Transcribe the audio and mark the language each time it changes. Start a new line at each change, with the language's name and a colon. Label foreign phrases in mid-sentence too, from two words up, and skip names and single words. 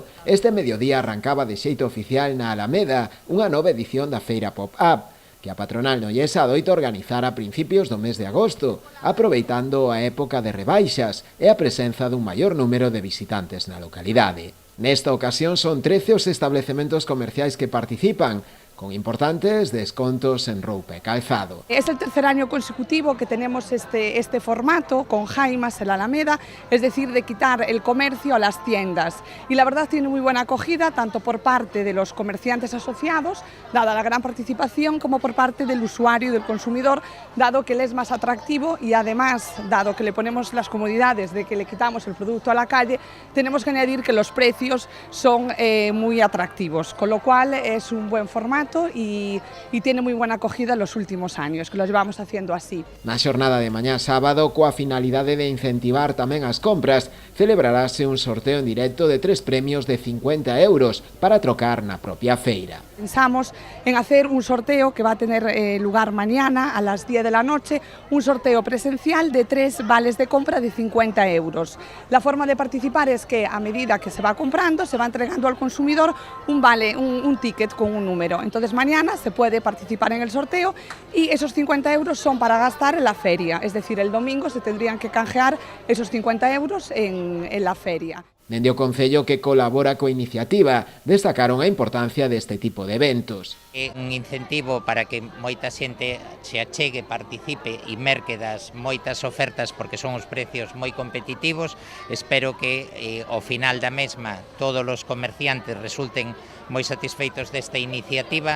Galician: Este mediodía arrancaba de xeito oficial na Alameda unha nova edición da Feira Pop-Up, que a patronal noiesa adoita organizar a principios do mes de agosto, aproveitando a época de rebaixas e a presenza dun maior número de visitantes na localidade. Nesta ocasión son 13 os establecementos comerciais que participan, con importantes descontos en roupa e calzado.
Spanish: Es el tercer año consecutivo que tenemos este formato con Jaimas en la Alameda, es decir, de quitar el comercio a las tiendas. Y la verdad tiene muy buena acogida, tanto por parte de los comerciantes asociados, dada la gran participación, como por parte del usuario y del consumidor, dado que él es más atractivo y además, dado que le ponemos las comodidades de que le quitamos el producto a la calle, tenemos que añadir que los precios son muy atractivos, con lo cual es un buen formato y tiene muy buena acogida en los últimos años, que lo llevamos haciendo así.
Galician: Na xornada de mañá sábado, coa finalidade de incentivar tamén as compras, celebrarase un sorteo en directo de 3 premios de 50 euros para trocar na propia feira.
Spanish: Pensamos en hacer un sorteo que va a tener lugar mañana a las 10 de la noche, un sorteo presencial de 3 vales de compra de 50 euros. La forma de participar es que a medida que se va comprando, se va entregando al consumidor un vale, un ticket con un número. Entonces mañana se puede participar en el sorteo y esos 50 euros son para gastar en la feria, es decir, el domingo se tendrían que canjear esos 50 euros en la feria.
Galician: Dende o Concello que colabora coa iniciativa, destacaron a importancia deste tipo de eventos. É un incentivo para que moita xente se achegue, participe e merque das moitas ofertas porque son os precios moi competitivos. Espero que ao final da mesma todos os comerciantes resulten moi satisfeitos desta iniciativa.